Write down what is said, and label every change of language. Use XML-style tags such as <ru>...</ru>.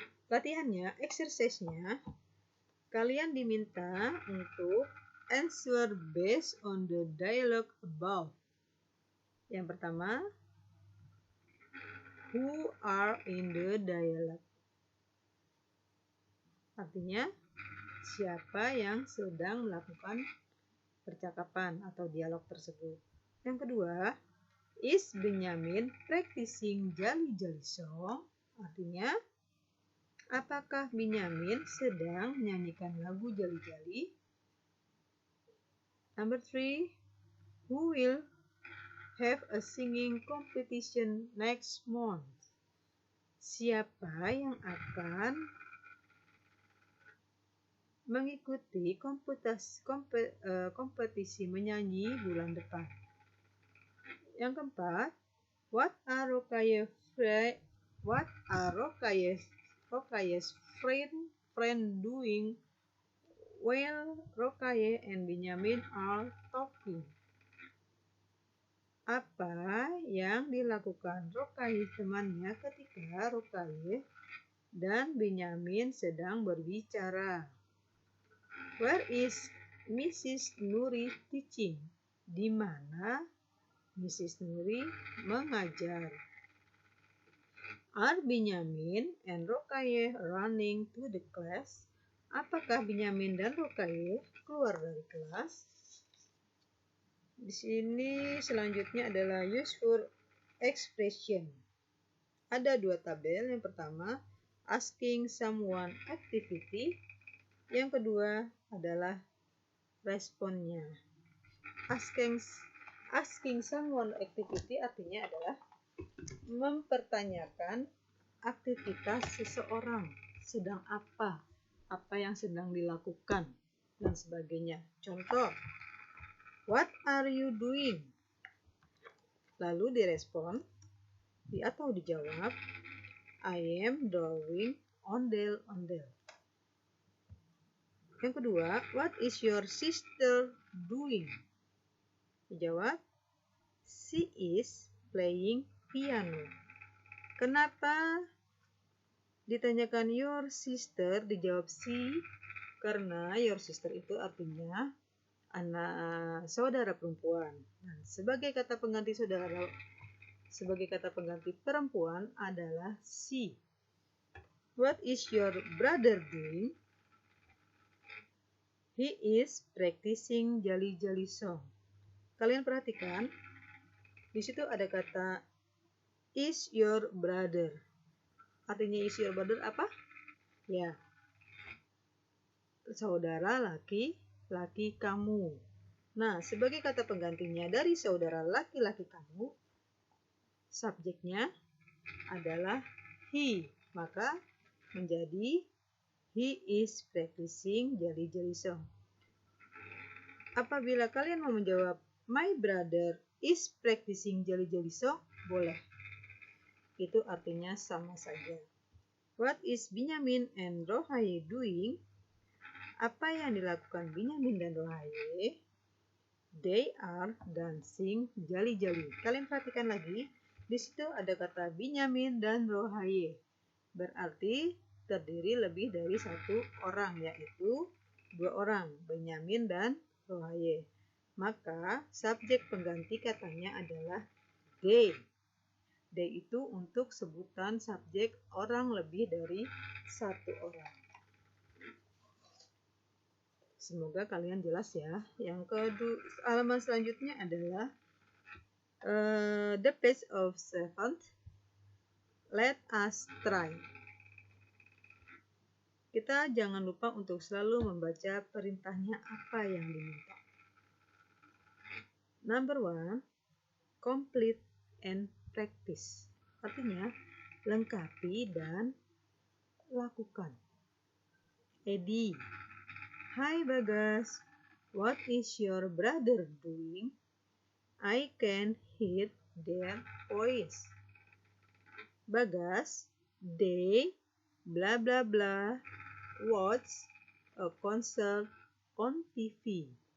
<id>Latihannya, exercise-nya, kalian diminta untuk</id> <en>answer based on the dialogue above. Yang pertama, who are in the dialogue?</en> <id>Artinya, siapa yang sedang melakukan percakapan atau dialog tersebut. Yang kedua,</id> <en>is Benyamin practicing jali-jali song?</en> <id>Artinya, apakah Benyamin sedang menyanyikan lagu jali-jali?</id> <en>Number 3, who will have a singing competition next month?</en> <id>Siapa yang akan mengikuti kompetisi menyanyi bulan depan? Yang keempat,</id> <en>what are Rokaye's friend doing while Rokaye and Benyamin are talking?</en> <id>Apa yang dilakukan Rokaye temannya ketika Rokaye dan Benyamin sedang berbicara?</id> <en>Where is Mrs. Nuri teaching?</en> <id>Di mana Mrs. Nuri mengajar?</id> <en>Are Benyamin and Rokaye running to the class?</en> <id>Apakah Benyamin dan Rokaye keluar dari kelas? Di sini selanjutnya adalah useful expression. Ada 2 tabel. Yang pertama,</id> <en>asking someone activity.</en> <id>Yang kedua adalah responnya.</id> <en>Asking someone activity</en> <id>artinya adalah mempertanyakan aktivitas seseorang, sedang apa yang sedang dilakukan, dan sebagainya. Contoh,</id> <en>what are you doing?</en> <id>Lalu direspon atau dijawab,</id> <en>I am drawing ondel-ondel. Yang kedua, what is your sister doing?</en> <id>Dijawab,</id> <en>she is playing piano.</en> <id>Kenapa ditanyakan</id> <en>your sister?</en> <id>Dijawab she, karena</id> <en>your sister</en> <id>itu artinya anak saudara perempuan. Nah, sebagai kata pengganti perempuan adalah she.</id> <en>What is your brother doing? He is practicing jali-jali song.</en> <id>Kalian perhatikan, di situ ada kata</id> <en>is your brother.</en> <id>Artinya</id> <en>is your brother</en> <id>apa? Ya, saudara laki-laki kamu. Nah, sebagai kata penggantinya dari saudara laki-laki kamu, subjeknya adalah he. Maka menjadi</id> <en>he is practicing jali-jali song.</en> <id>Apabila kalian mau menjawab</id> <en>my brother is practicing jali-jali song,</en> <id>boleh. Itu artinya sama saja.</id> <en>What is Benyamin and Rohaye doing?</en> <id>Apa yang dilakukan Benyamin dan Rohaye?</id> <en>They are dancing jali-jali.</en> <id>Kalian perhatikan lagi, di situ ada kata Benyamin dan Rohaye. Berarti terdiri lebih dari 1 orang, yaitu 2 orang, Benyamin dan Rohaye. Maka subjek pengganti katanya adalah they. They itu untuk sebutan subjek orang lebih dari 1 orang. Semoga kalian jelas ya. Yang kedua, halaman selanjutnya adalah</id> <en>the page of 7. Let us try.</en> <id>Kita jangan lupa untuk selalu membaca perintahnya apa yang diminta.</id> <en>Number 1, complete and practice.</en> <id>Artinya, lengkapi dan lakukan.</id> <en>Edi, hi Bagas, what is your brother doing? I can hear their voice. Bagas, they, blah blah blah, watch a concert on TV.</en>